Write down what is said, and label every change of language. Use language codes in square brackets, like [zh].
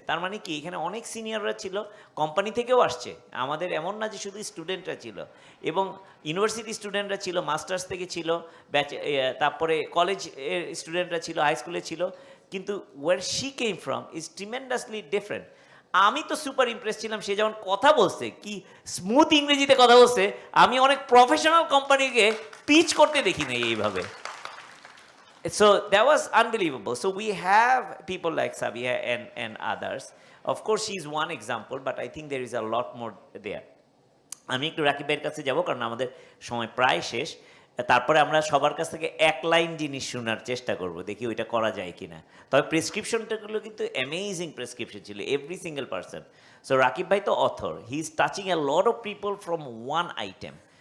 [bn] তার মানে কি, এখানে অনেক সিনিয়ররা ছিল, কোম্পানি থেকেও আসছে, আমাদের এমন না যে শুধু স্টুডেন্টরা ছিল, এবং ইউনিভার্সিটি স্টুডেন্টরা ছিল, মাস্টার্স থেকে ছিল, তারপরে কলেজ স্টুডেন্টরা ছিল, হাই স্কুলে ছিল। কিন্তু [en] Where she came from is tremendously different. [bn] আমি তো সুপার ইমপ্রেস ছিলাম, সে যখন কথা বলছে, কি স্মুথ ইংরেজিতে কথা বলছে, আমি অনেক প্রফেশনাল কোম্পানিকে পিচ করতে দেখি নাই এইভাবে। [en] So that was unbelievable. So we have people like Sabia and others. Of course, she's one example, but I think there is a lot more there. [bn] আমি একটু রাকিব ভাইয়ের কাছে যাব, কারণ আমাদের সময় প্রায় শেষ। তারপরে আমরা সবার কাছ থেকে এক লাইন জিনিস শোনার চেষ্টা করব, দেখি ওইটা করা যায় কিনা। তবে প্রেসক্রিপশনটাগুলো কিন্তু অ্যামেজিং প্রেসক্রিপশন ছিল, [en] Every single person. [bn] So Rakib ভাই তো author, [en] He is touching a lot of people from one item.